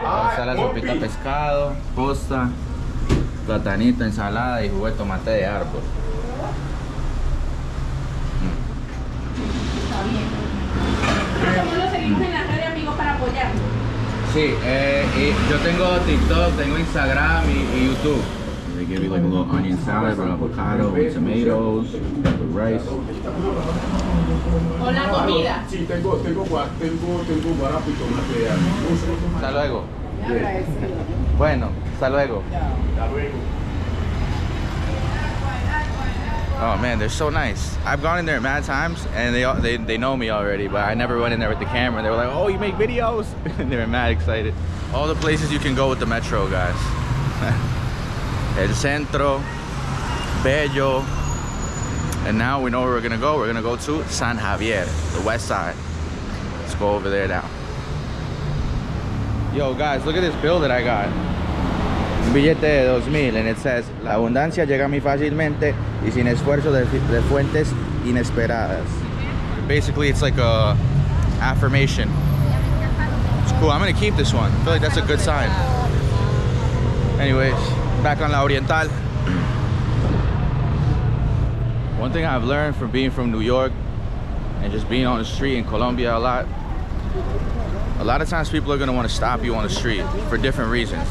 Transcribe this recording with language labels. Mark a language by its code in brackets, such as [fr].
[es] Está la sopita de pescado, posta, platanito, ensalada y jugo de tomate de árbol. Está bien. Nosotros lo seguimos en las redes, amigos, para apoyarnos. Sí, yo tengo TikTok, tengo Instagram y YouTube. [en] They give you like a little onion salad with avocado and tomatoes, with rice. [es] Con la comida. Sí, tengo guarapo y tomate. Hasta luego. Agradecido. Bueno, hasta luego. Hasta luego. [en] Oh man, they're so nice. I've gone in there mad times, and they know me already, but I never went in there with the camera. They were like, "Oh, you make videos?" And they were mad excited. All the places you can go with the metro, guys. El Centro, Bello, and now we know where we're gonna go. We're gonna go to San Javier, the west side. Let's go over there now. Yo, guys, look at this bill that I got. [es] Un billete de 2,000, [en] and it says, [es] "La abundancia llega a mí fácilmente y sin esfuerzo de fuentes inesperadas." [en] Basically, it's like a affirmation. It's cool. I'm gonna keep this one. I feel like that's a good sign. Anyways, back on La Oriental. One thing I've learned from being from New York and just being on the street in Colombia a lot of times people are going to want to stop you on the street for different reasons.